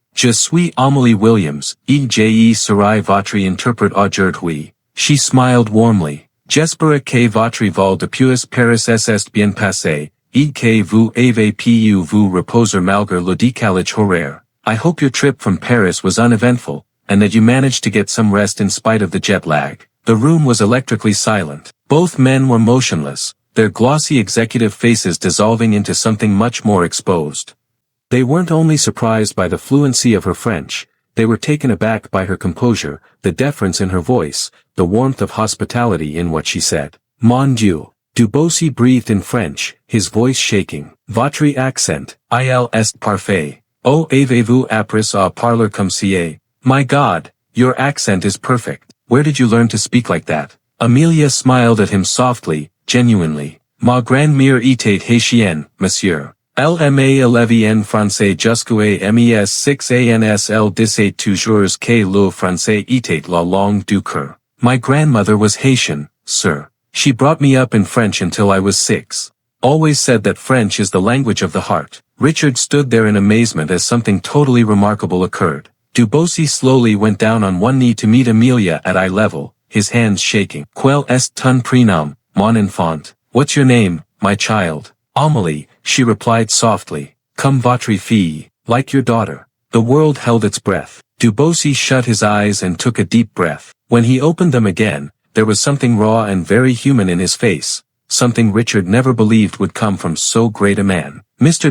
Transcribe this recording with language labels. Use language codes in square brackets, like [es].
[fr] Je suis Amélie Williams, et serai votre interprète aujourd'hui. [en] She smiled warmly. [fr] J'espère que votre vol depuis Paris est bien passé, et que vous avez pu vous reposer malgré le décalage horaire. [en] I hope your trip from Paris was uneventful, and that you managed to get some rest in spite of the jet lag. The room was electrically silent. Both men were motionless, their glossy executive faces dissolving into something much more exposed. They weren't only surprised by the fluency of her French, They were taken aback by her composure, the deference in her voice, the warmth of hospitality in what she said. [fr] Mon Dieu. [en] Dubosi breathed in French, his voice shaking. [fr] Votre accent, il est parfait. Oh, avez-vous appris à parler comme ça? [en] My God, your accent is perfect. Where did you learn to speak like that? Amelia smiled at him softly, genuinely. [fr] Ma grand-mère était haïtienne, monsieur. Elle m'a élevé en français jusqu'à mes 6 ans. Elle disait toujours que le français était la langue du cœur. [en] My grandmother was Haitian, sir. She brought me up in French until I was 6. Always said that French is the language of the heart. Richard stood there in amazement as something totally remarkable occurred. Dubosi slowly went down on one knee to meet Amelia at eye level, his hands shaking. [fr] Quel est ton prénom, mon enfant? [en] What's your name, my child? Amélie, she replied softly. [fr] Comme votre fille, [en] like your daughter. The world held its breath. Dubosi shut his eyes and took a deep breath. When he opened them again, there was something raw and very human in his face, something Richard never believed would come from so great a man. Mr.